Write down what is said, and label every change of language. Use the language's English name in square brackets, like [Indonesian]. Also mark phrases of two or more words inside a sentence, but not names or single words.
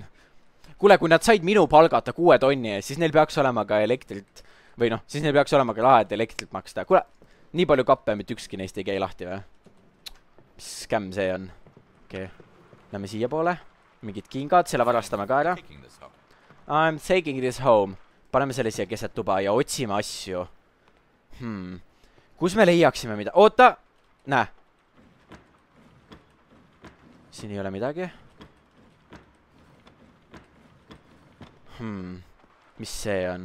[Estonian] Kuule, kui nad said minu palgata 6 tonni, siis neil peaks olema ka elektrit. Või noh, siis neil peaks olema ka raha, et elektrit maksta. Kuule, nii palju kappe, mitte ükski neist ei käi lahti või? Mis skämm see on? Okei. Lähme siia poole. Mingid kingad, selle varastame ka ära. [English] I'm taking this home. [Estonian] Paneme selle siia keset tuba ja otsime asju. Kus me leiaksime mida? Oota! Näe. Siin ei ole midagi. Mis see on?